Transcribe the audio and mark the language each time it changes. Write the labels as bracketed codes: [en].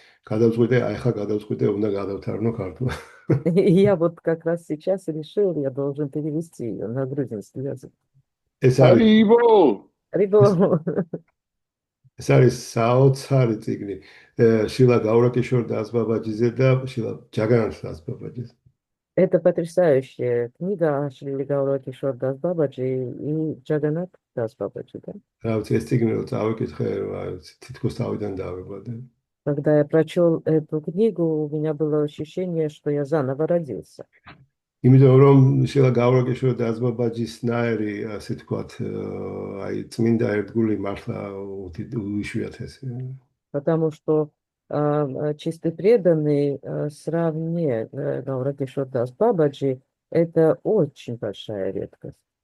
[ka] გადავწყვიტე, აი ხა გადავწყვიტე, უნდა გადავთარგმნო ქართულად. [ru] И я вот как раз сейчас решил, я должен перевести ее на грузинский язык. [ka] ეს არის Рибо. ეს არის საოცარი წიგნი შილა გაურაკეშორ დაზბაბაჯიზე და შილა ჯაგანანთ დაზბაბაჯიზე. [ru] Это потрясающая книга Шрили Гаура Кишор Дас Бабаджи и Джаганат Дас Бабаджи, да? [ka] რა ვიცი, ეს წიგნი რო წავიკითხე, თითქოს თავიდან დავიღვადე. [ru] Когда я прочел эту книгу, у меня было ощущение, что я заново родился. [ka] იმიტომ რომ შილა გაურაკეშორ დაზბაბაჯის ნაერი, ასე თქვათ, აი წმინდა ერთგული მართლა უიშვიათესი. [ru] Потому что чистый преданный сравне Гаура Кишор Дас Бабаджи – это очень большая редкость.